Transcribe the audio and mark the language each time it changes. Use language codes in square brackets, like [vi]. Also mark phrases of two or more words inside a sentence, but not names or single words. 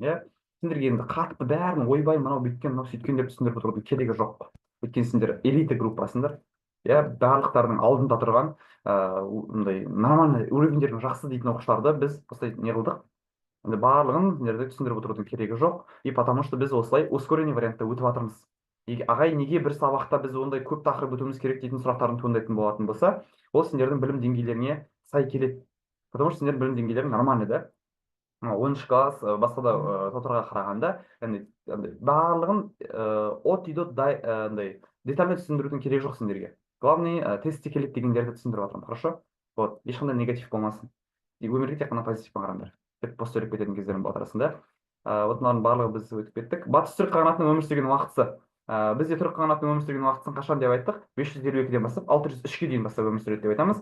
[kk] Сендерге енді қатты бәрін ойбай мынау бүйткен, мынау сөйткен деп түсіндіріп отырудың керегі жоқ. Өйткені сендер элита группасыңдар. Барлықтардың алдында тұрған нормальный уровендердің жақсы дейтін оқушыларды біз осылай не қылдық. Барлығын сендерді түсіндіріп отырудың керегі жоқ. [ru] И потому что [kk] біз осылай ускоренный вариантта өтіп жатырмыз. Ағай, неге бір сабақта біз ондай көп тақырып өтуіміз керек дейтін сұрақтардың туындайтын болатын болса, ол сендердің білім деңгейлеріне сай келеді. [ru] Потому что [kk] сендердің білім деңгейлері нормальный, да? 10 класс басқа да топтарға қарағанда барлығын [ru] от и до детально [kk] түсіндірудің керегі жоқ сендерге. Главный тестте келеді дегендерді түсіндіріп жатырмын, хорошо? Вот, ешқандай негатив болмасын. Өмірге тек қана позитивпен қараңдар. Деп пост сөйлеп кететін кездерім болады арасында. Вот мынаның барлығы біз өтіп кеттік. Батыс түрік қағанатының өмір сүрген уақытысы. Бізде түрік қағанатының өмір сүрген уақытысын қашан деп айттық? 552-ден бастап 603-ге дейін бастап өмір сүреді деп айтамыз.